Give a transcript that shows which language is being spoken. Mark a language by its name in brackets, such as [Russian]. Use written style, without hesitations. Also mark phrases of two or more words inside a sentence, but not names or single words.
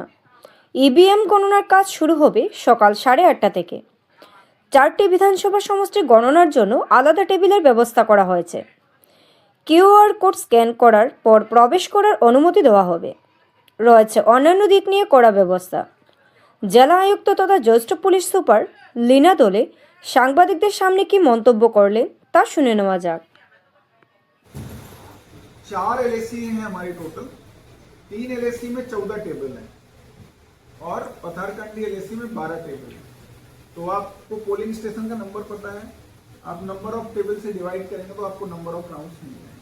[Bangla] ইভিএম গণনার কাজ শুরু হবে সকাল 8:30 থেকে। 4টি বিধানসভা সমষ্টির গণনার জন্য আলাদা টেবিলের ব্যবস্থা করা হয়েছে। [English] QR code scan [Bangla] করার পর প্রবেশ করার অনুমতি দেওয়া হবে। রয়েছে অন্যান্য দিক নিয়ে কড়া ব্যবস্থা। জেলা আয়ুক্ত তথা জ্যেষ্ঠ পুলিশ সুপার লীনা দোলে সাংবাদিকদের সামনে কি মন্তব্য করলেন তা শুনে নেওয়া যাক। [Hindi] 4 एलएसी हैं हमारी टोटल। 3 एलएसी में 14 टेबल हैं और पथारकंडी एलएसी में 12 टेबल हैं। तो आपको [English] polling station [Hindi] का नंबर पता है, आप [English] number of table [Hindi] से डिवाइड करेंगे तो आपको [English] number of rounds [Hindi] मिल जाएंगे।